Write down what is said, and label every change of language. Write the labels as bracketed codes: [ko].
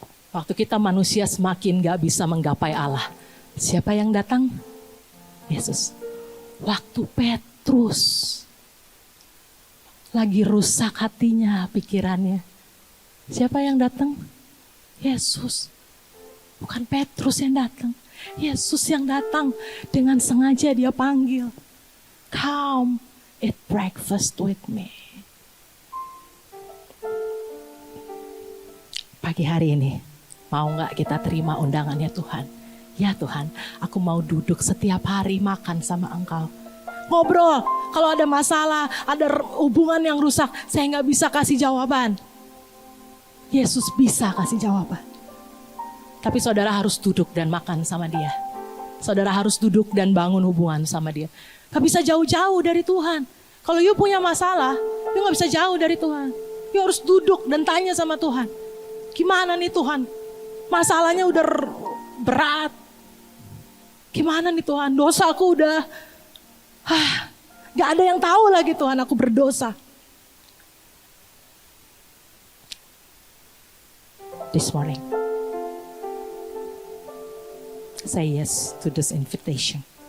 [id] Waktu kita manusia semakin gak bisa menggapai Allah, siapa yang datang? Yesus. Waktu Petrus lagi rusak hatinya, pikirannya, siapa yang datang? Yesus. Bukan Petrus yang datang, Yesus yang datang. Dengan sengaja dia panggil, [en] come eat breakfast with me. [id] Pagi hari ini, mau gak kita terima undangannya Tuhan? Ya Tuhan, aku mau duduk setiap hari makan sama Engkau. Ngobrol, kalau ada masalah, ada hubungan yang rusak, saya gak bisa kasih jawaban. Yesus bisa kasih jawaban. Tapi saudara harus duduk dan makan sama dia. Saudara harus duduk dan bangun hubungan sama dia. Gak bisa jauh-jauh dari Tuhan. Kalau you punya masalah, you gak bisa jauh dari Tuhan. You harus duduk dan tanya sama Tuhan. Gimana nih Tuhan? Masalahnya udah berat. Gimana nih Tuhan? Dosaku udah gak ada yang tahu lagi Tuhan, aku berdosa. [en] This morning, say yes to this invitation.